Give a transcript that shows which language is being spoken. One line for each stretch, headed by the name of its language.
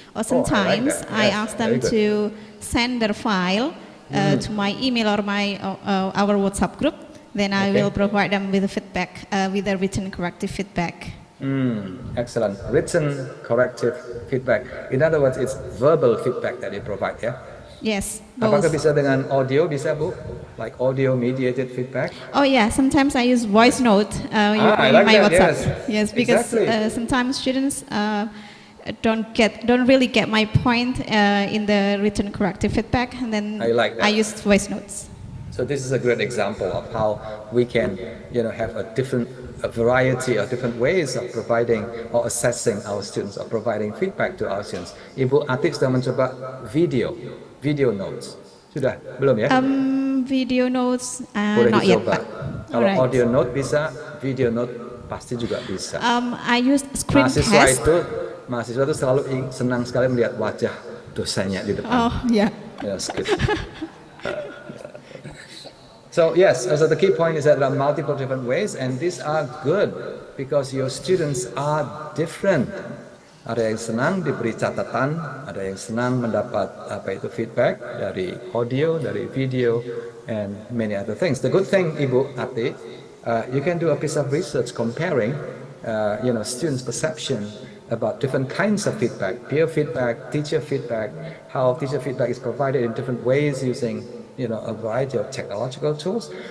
English: Or sometimes I ask them to send their file to my email or our WhatsApp group. Then I will provide them with the feedback, with a written corrective feedback. Excellent. Written corrective feedback. In other words, it's verbal feedback that you provide, yeah? Yes.
Indonesian: Apakah bisa dengan audio, bisa Bu?
English: Like audio mediated feedback? Oh yeah, sometimes I use voice note in my WhatsApp. Yes, because sometimes students don't really get my point in the written corrective feedback, and then I use voice notes. So this is a great example of how we can, have a variety of different ways of providing or assessing our students or providing feedback to our students.
Indonesian: Ibu Atik sudah mencoba video notes. Sudah? Belum ya?
English: Video notes,
Indonesian: boleh
English: not
Indonesian: dicoba.
English: yet.
Indonesian: Kalau audio note bisa, video note pasti juga bisa.
English: I use screencast.
Indonesian: Mahasiswa itu selalu senang sekali melihat wajah dosennya di depan.
English: Oh, yeah. That's good. So yes, so the key point is that there are multiple different ways, and these are good because your students are different.
Indonesian: Ada yang senang diberi catatan, ada yang senang mendapat feedback dari audio, dari video,
English: and many other things. The good thing, Ibu Ati, you can do a piece of research comparing, students' perception about different kinds of feedback, peer feedback, teacher feedback, how teacher feedback is provided in different ways using a variety of technological tools.